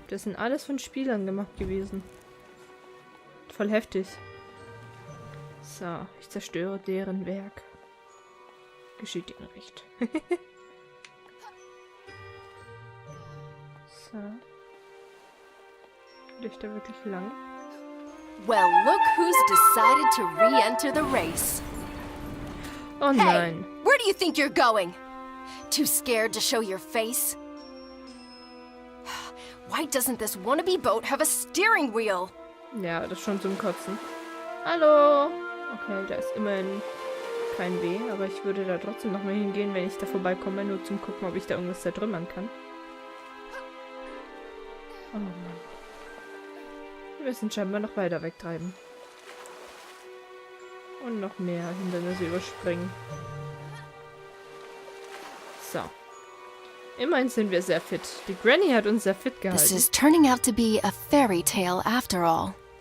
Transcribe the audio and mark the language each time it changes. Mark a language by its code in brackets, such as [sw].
[de] Das sind alles von Spielern gemacht gewesen. Voll heftig. So, ich zerstöre deren Werk. Geschieht ihnen recht. So. Will ich da wirklich lang? [en] Well, look who's decided to re-enter the race. Oh Hey, [de] nein. [en] where do you think you're going? Too scared to show your face? Why doesn't this wannabe boat have a steering wheel? [de] Ja, das ist schon zum Kotzen. Hallo! Okay, da ist immerhin kein W, aber ich würde da trotzdem noch mal hingehen, wenn ich da vorbeikomme, nur zum gucken, ob ich da irgendwas zertrümmern kann. Oh Mann. Wir müssen scheinbar noch weiter wegtreiben. Und noch mehr Hindernisse überspringen. So. Immerhin sind wir sehr fit. Die Granny hat uns sehr fit gehalten. [en] This is turning out to be a fairy tale after all.